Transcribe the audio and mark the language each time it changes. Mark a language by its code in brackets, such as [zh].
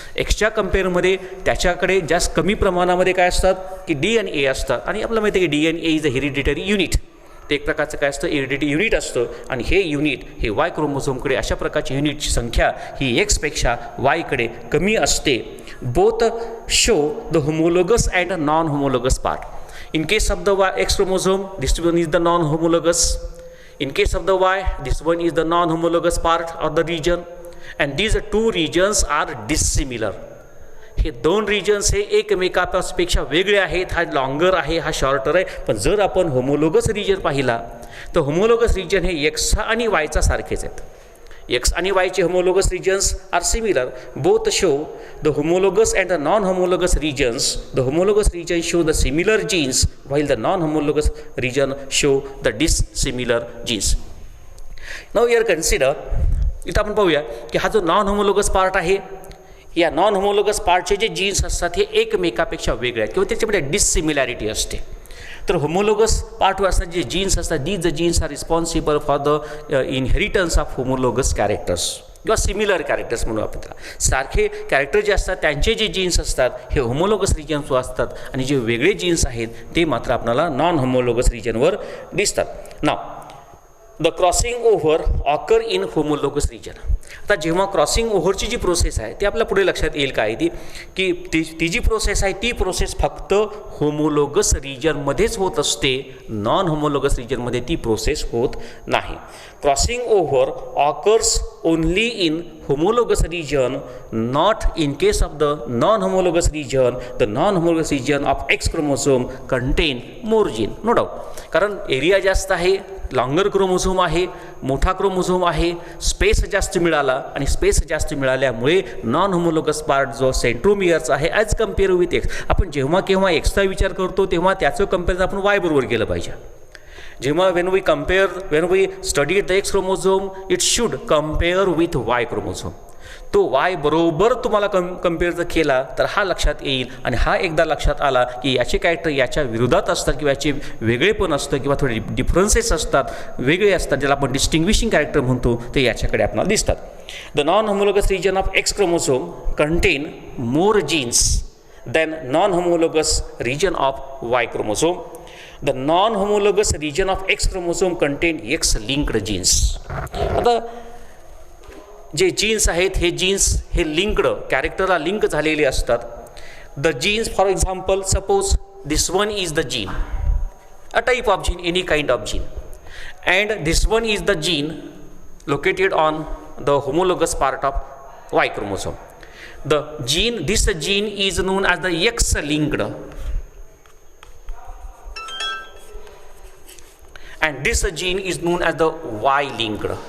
[mr] एक्सच्या कम्पेअरमध्ये त्याच्याकडे जास्त कमी प्रमाणामध्ये काय असतात की DNA असतात. आणि आपल्याला माहिती आहे की DNA [en] Is a hereditary unit. [mr] ते एक प्रकारचं काय असतं, हेरिडिटरी युनिट असतं आणि हे युनिट हे वाय क्रोमोझोमकडे अशा प्रकारची युनिटची संख्या ही एक्सपेक्षा वायकडे कमी असते. [en] Both show the homologous and non homologous part. In case of the X chromosome, this one is the non-homologous. In case of the Y, this one is the non-homologous part of the region. And these two regions are dissimilar. [mr] हे दोन regions हे एकमेकापेक्षा वेगळे आहेत. हा longer आहे, हा shorter आहे. पण जर आपण होमोलोगस रिजन पाहिला तर होमोलोगस रिजन हे X आणि Yचा सारखेच आहेत. [en] X [mr] आणि Yचे [en] homologous regions are similar. Both show the homologous and the non-homologous regions. The homologous regions show the similar genes, while the non-homologous region show the dissimilar genes. Now here consider, [mr] इथं आपण पाहूया की हा जो non homologous part आहे, या non homologous पार्टचे जे jeans असतात हे एकमेकापेक्षा वेगळे आहेत किंवा त्याच्यामध्ये डिसिमिलॅरिटी असते. तर होमोलोगस पार्टवर असतात जे जीन्स असतात, [en] these the genes are responsible for the inheritance of homologous characters [mr] किंवा सिमिलर कॅरेक्टर्स म्हणू आपण त्याला. सारखे कॅरेक्टर जे असतात त्यांचे जे जीन्स असतात हे होमोलोगस रिजनवर असतात आणि जे वेगळे जीन्स आहेत ते मात्र आपल्याला नॉन होमोलोगस रिजनवर दिसतात. [en] Now the crossing over occur in homologous region. [mr] आता जेव्हा क्रॉसिंग ओव्हरची जी प्रोसेस आहे ती आपल्या पुढे लक्षात येईल काय की ती जी प्रोसेस आहे ती प्रोसेस फक्त होमोलोगस रिजनमध्येच होत असते, नॉन होमोलोगस रिजनमध्ये ती प्रोसेस होत नाही. [en] Crossing over occurs only in homologous region, not in case of the non-homologous region. The non-homologous region of X chromosome contain more gene, no doubt. [mr] कारण एरिया जास्त आहे, लॉंगर क्रोमोझोम आहे, मोठा chromosome आहे, स्पेस जास्त मिळाला आणि स्पेस जास्त मिळाल्यामुळे नॉन होमोलोगस पार्ट जो सेंट्रोमियरचा आहे [en] As compare with X. [mr] आपण जेव्हा केव्हा एक्सचा विचार करतो तेव्हा त्याचं कम्पेअर आपण वाय बरोबर केलं पाहिजे. जेव्हा [en] when we study the X chromosome, it should compare with Y chromosome. [mr] तो Y बरोबर तुम्हाला कम्पेअर जर केला तर हा लक्षात येईल आणि हा एकदा लक्षात आला की याचे कॅरेक्टर याच्या विरोधात असतात किंवा याचे वेगळेपण असतं किंवा थोडे डिफरन्सेस असतात, वेगळे असतात, ज्याला आपण डिस्टिंग्विशिंग कॅरेक्टर म्हणतो, ते याच्याकडे आपल्याला दिसतात. [en] The non homologous region of X chromosome contain more genes than non-homologous region of Y chromosome. The non-homologous region of X chromosome contain X-linked genes. [mr] आता जे जीन्स आहेत हे जीन्स हे लिंक्ड कॅरेक्टरला लिंक झालेले असतात. [en] The genes for example suppose this one is the gene, a type of gene, any kind of gene, and this one is the gene located on the homologous part of Y chromosome. This gene is known as the X-linked. And this gene is known as the Y-linked.